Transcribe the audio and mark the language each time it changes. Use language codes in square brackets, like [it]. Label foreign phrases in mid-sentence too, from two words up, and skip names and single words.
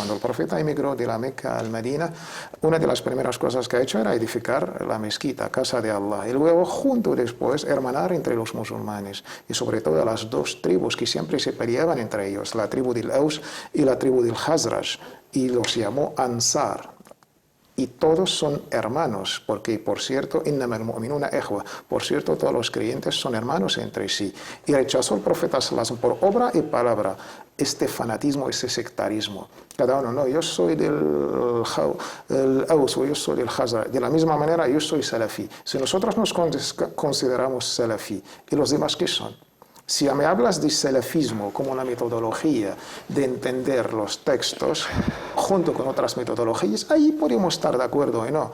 [es] Cuando el profeta emigró de la Meca al Medina, una de las primeras cosas que ha hecho era edificar la mezquita, casa de Allah, y luego junto después hermanar entre los musulmanes, y sobre todo las dos tribus que siempre se peleaban entre ellos, la tribu del Aus y la tribu del Khazraj, y los llamó Ansar. Y todos son hermanos, porque, por cierto, [ar] إنما المؤمنون إخوة, [es] por cierto, todos los creyentes son hermanos entre sí. Y rechazó el profeta [ar] صلى الله عليه وسلم [es] por obra y palabra este fanatismo, este sectarismo. Cada uno, no, yo soy del Aus o yo soy del Khazraj. De la misma manera, yo soy salafi. Si nosotros nos consideramos salafi, ¿y los demás qué son? Si me hablas de salafismo como una metodología de entender los textos junto con otras metodologías, ahí podemos estar de acuerdo y no.